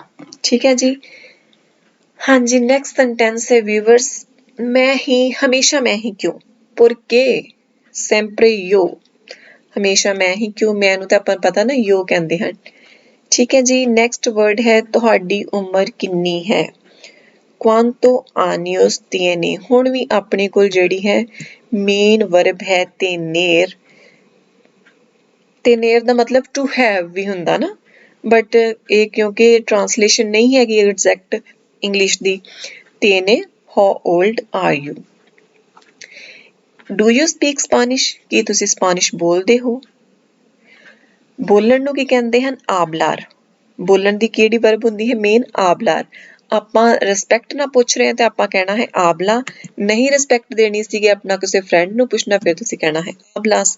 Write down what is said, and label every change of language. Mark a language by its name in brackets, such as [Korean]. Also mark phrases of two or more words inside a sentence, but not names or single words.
[Punjabi] ਠੀਕ ਹੈ ਜੀ। ਹਾਂਜੀ, [English] next sentence [Punjabi] ਹੈ ਵਿਊਵਰਸ, ਮੈਂ ਹੀ, ਹਮੇਸ਼ਾ ਮੈਂ ਹੀ ਕਿਉਂ, [Spanish] porque sempre yo, [Punjabi] ਹਮੇਸ਼ਾ ਮੈਂ ਹੀ ਕਿਉਂ, ਮੈਂ ਨੂੰ ਤਾਂ ਆਪਾਂ ਪਤਾ ਨਾ ਯੋ ਕਹਿੰਦੇ ਹਨ। ਠੀਕ ਹੈ ਜੀ। [English] next word [Punjabi] ਹੈ ਤੁਹਾਡੀ ਉਮਰ ਕਿੰਨੀ ਹੈ, [Spanish] quanto años tiene। [Punjabi] ਹੁਣ ਵੀ ਆਪਣੇ ਕੋਲ ਜਿਹੜੀ ਹੈ [English] main verb [Punjabi] ਹੈ [Spanish] tener, tener [Punjabi] ਦਾ ਮਤਲਬ [English] to have [Punjabi] ਵੀ ਹੁੰਦਾ ਨਾ, ਬਟ ਇਹ ਕਿਉਂਕਿ ਟ੍ਰਾਂਸਲੇਸ਼ਨ ਨਹੀਂ ਹੈਗੀ [English] exact English [Punjabi] ਦੀ। [Spanish] tiene, [English] how old are you। Do you speak Spanish, [Punjabi] ਕੀ ਤੁਸੀਂ ਸਪੈਨਿਸ਼ ਬੋਲਦੇ ਹੋ। ਬੋਲਣ ਨੂੰ ਕੀ ਕਹਿੰਦੇ ਹਨ, ਆਬਲਾਰ। ਬੋਲਣ ਦੀ ਕਿਹੜੀ ਵਰਬ ਹੁੰਦੀ ਹੈ, ਮੇਨ ਆਬਲਾਰ। ਆਪਾਂ ਰਿਸਪੈਕਟ ਨਾਲ ਪੁੱਛ ਰਹੇ ਹਾਂ ਤੇ ਆਪਾਂ ਕਹਿਣਾ ਹੈ ਆਬਲਾ। ਨਹੀਂ ਰਿਸਪੈਕਟ ਦੇਣੀ ਸੀਗੀ ਆਪਣਾ ਕਿਸੇ ਫਰੈਂਡ ਨੂੰ ਪੁੱਛਣਾ, ਫਿਰ ਤੁਸੀਂ ਕਹਿਣਾ ਹੈ ਆਬਲਾਸ।